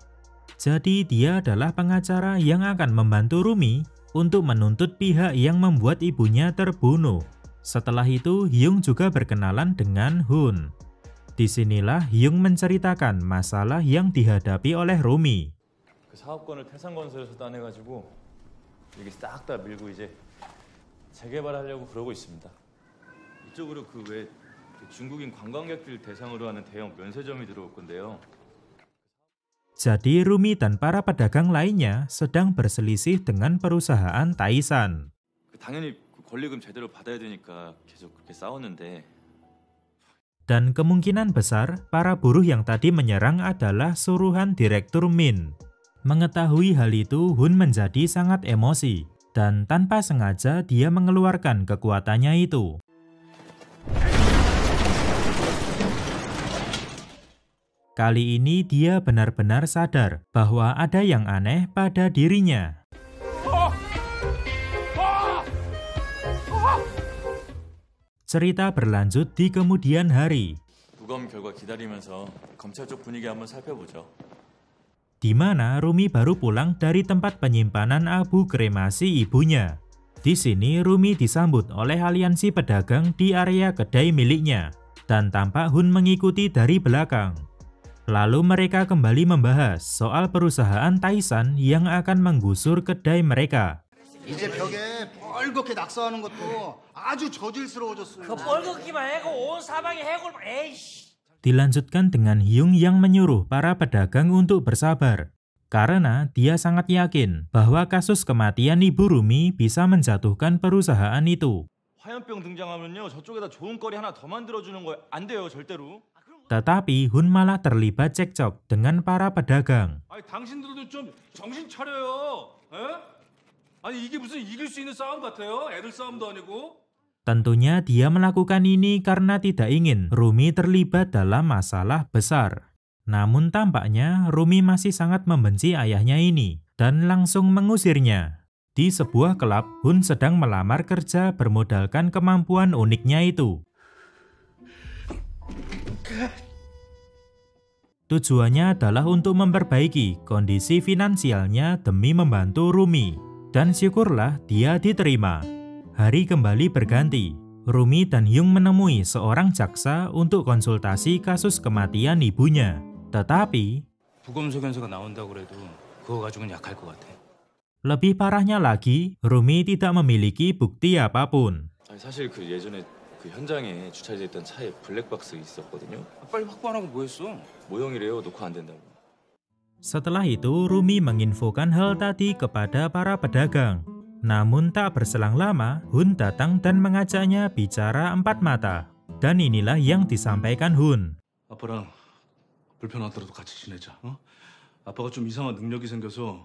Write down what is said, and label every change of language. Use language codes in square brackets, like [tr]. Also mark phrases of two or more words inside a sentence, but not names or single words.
[id] Jadi dia adalah pengacara yang akan membantu Rumi untuk menuntut pihak yang membuat ibunya terbunuh. Setelah itu Hyung juga berkenalan dengan Hun. Disinilah Hyung menceritakan masalah yang dihadapi oleh Rumi. [ko] 그 사업권을 태산건설에서 따내가지고 여기 싹 다 밀고 이제 재개발하려고 그러고 있습니다. 이쪽으로 그 외 중국인 관광객들 대상으로 하는 대형 면세점이 들어올 건데요. [id] Jadi Rumi dan para pedagang lainnya sedang berselisih dengan perusahaan Taisan. [ko] 당연히 권리금 제대로 받아야 되니까 계속 그렇게 싸웠는데. [id] Dan kemungkinan besar para buruh yang tadi menyerang adalah suruhan Direktur Min. Mengetahui hal itu, Hun menjadi sangat emosi dan tanpa sengaja dia mengeluarkan kekuatannya itu. Kali ini dia benar-benar sadar bahwa ada yang aneh pada dirinya. Cerita berlanjut di kemudian hari. [ko] 부검 결과 기다리면서 검찰 쪽 분위기 한번 살펴보죠. [id] di mana Rumi baru pulang dari tempat penyimpanan abu kremasi ibunya. Di sini Rumi disambut oleh aliansi pedagang di area kedai miliknya, dan tampak Hun mengikuti dari belakang. Lalu mereka kembali membahas soal perusahaan Taisan yang akan menggusur kedai mereka. [ko] 이제 벽에 뻘겋게 낙서하는 것도 아주 저질스러워졌어요. 그 뻘겋기만 해고 온 사방에 해골 에이씨. [id] Dilanjutkan dengan Hyung yang menyuruh para pedagang untuk bersabar, karena dia sangat yakin bahwa kasus kematian Ibu Rumi bisa menjatuhkan perusahaan itu. [ko] 화염병 등장하면요, 저쪽에다 좋은 거리 하나 더 만들어주는 거 안 돼요, 절대로. [id] Tetapi Hun malah terlibat cekcok dengan para pedagang. [ko] 아니 당신들도 좀 정신 차려요. 에? 아니 이게 무슨 이길 수 있는 싸움 같아요? 애들 싸움도 아니고. [id] Tentunya dia melakukan ini karena tidak ingin Rumi terlibat dalam masalah besar. Namun tampaknya Rumi masih sangat membenci ayahnya ini dan langsung mengusirnya. Di sebuah klub, Hun sedang melamar kerja bermodalkan kemampuan uniknya itu. Tujuannya adalah untuk memperbaiki kondisi finansialnya demi membantu Rumi. Dan syukurlah dia diterima. Hari kembali berganti. Rumi dan Hyung menemui seorang jaksa untuk konsultasi kasus kematian ibunya. Tetapi [ko] 부검소견서가 나온다고 그래도 그거 가지고는 약할 것 같아. [id] lebih parahnya lagi, Rumi tidak memiliki bukti apapun. [ko] 아니, 사실 그 예전에 그 현장에 주차돼 있던 차에 블랙박스 있었거든요. 빨리 확보 안 하고 뭐 했어? 모형이래요. 놓고 안 된다고. [id] Setelah itu, Rumi menginfokan hal tadi kepada para pedagang. Namun tak berselang lama, Hun datang dan mengajaknya bicara empat mata. Dan inilah yang disampaikan Hun. [ko] 아빠랑 불편하더라도 같이 지내자. 아빠가 좀 이상한 능력이 생겨서.